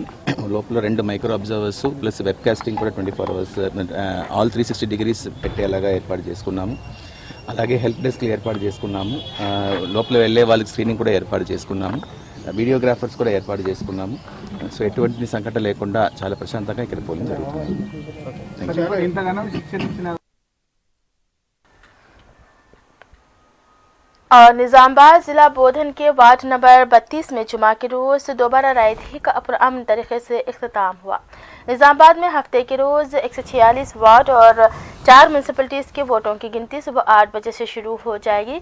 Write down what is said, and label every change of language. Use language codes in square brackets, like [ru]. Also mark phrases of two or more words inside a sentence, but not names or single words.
[te] లోపల 2 [en] micro observers plus web casting [te] కూడా [en] 24 hours all 360 degrees [te] పెట్టేలాగా ఏర్పాటు చేసుకున్నాము. అలాగే [en] help desks [te] ఏర్పాటు చేసుకున్నాము. లోపల వెళ్ళే వాళ్ళకి స్క్రీనింగ్ కూడా ఏర్పాటు చేసుకున్నాము. వీడియోగ్రాఫర్స్ కూడా ఏర్పాటు చేసుకున్నాము. సో ఎటువంటి సంఘటన లేకుండా చాలా ప్రశాంతంగా ఇక్కడ పోలింగ్ జరుగుతుంది. [ur] اور نظامباد ضلع بودھن کے [en] ward number [ur] 32 میں جمعہ کے روز دوبارہ رائے دہی کا پرامن طریقے سے اختتام ہوا۔ نظام آباد میں ہفتے کے روز 146 وارڈ اور 4 میونسپلٹیز کے ووٹوں کی گنتی صبح 8 بجے سے شروع ہو جائے گی۔